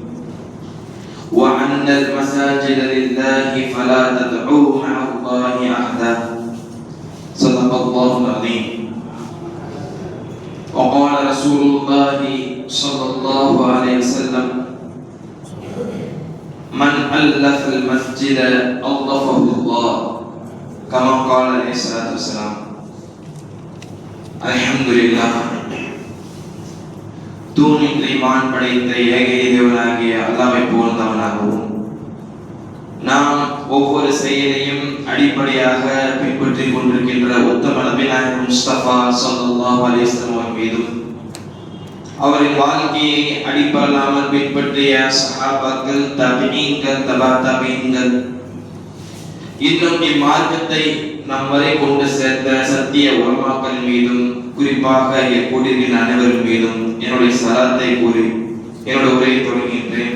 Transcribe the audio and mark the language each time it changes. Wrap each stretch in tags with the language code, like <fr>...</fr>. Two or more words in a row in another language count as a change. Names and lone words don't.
<ar>وأن المساجد لله فلا تدعوا مع الله أحدا صدق الله العظيم وقال رسول الله صلى الله عليه وسلم من ألف المسجد ألطفه الله كما قال عليه الصلاة والسلام.</ar> <ta>அல்ஹம்துலில்லாஹ். தூணின்றி வான் படைத்த ஏக இறைவனாகிய அல்லாஹ்வை புகழ்ந்தவனாகவும் நாம் ஒவ்வொரு செயலையும் அடிப்படையாக பின்பற்றிக் கொண்டிருக்கின்ற உத்தம நபிநாயகம் முஸ்தபா</ta> <ar>صلى الله عليه وسلم</ar> <ta>மீதும் அவரின் வாழ்க்கையை அடிப்படையாமல் பின்பற்றிய சஹாபாக்கள், தபீஈன்கள், தபா தபீஈன்கள், இன்னும் இம்மார்க்கத்தை நம் வரை கொண்டு சேர்த்த சத்திய உலமாக்கள் மீதும் குறிப்பாக கூடியிருக்கிற அனைவரின் மீதும் என்னுடைய சலாத்தை கூறி என்னுடைய உரையை தொடங்குகின்றேன்.</ta>